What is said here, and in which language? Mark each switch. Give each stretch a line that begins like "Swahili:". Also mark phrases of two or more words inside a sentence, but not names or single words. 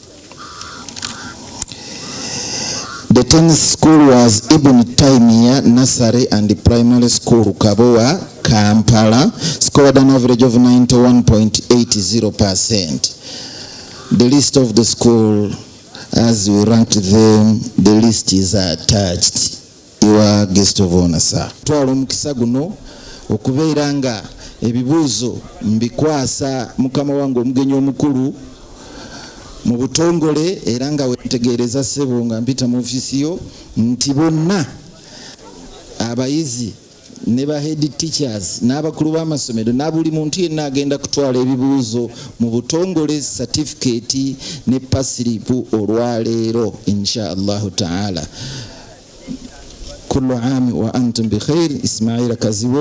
English: The 10th school was Ibn Taymiyyah Nursery and Primary School, Kaboa, Kampala, scored an average of 91.80%. The list of the school, as we ranked them, the list is attached. You wa guest of honor sir.
Ganda: Twala omukisa guno okubeera nga ebibuuzo mbikwasa mukama wange omugenyi omukulu mu butongole era nga wetegereza ssebo nga mpita mu ofisi yo nti bonna abayizi ne ba
English: head teachers
Ganda: n'abakulu b'amasomero na buli muntu yenna agenda kutwala ebibuuzo mu butongole certificate ne passlip olwaleero
Arabic: إن شاء الله تعالى. كل عام وأنتم بخير. إسماعيل كزيوي.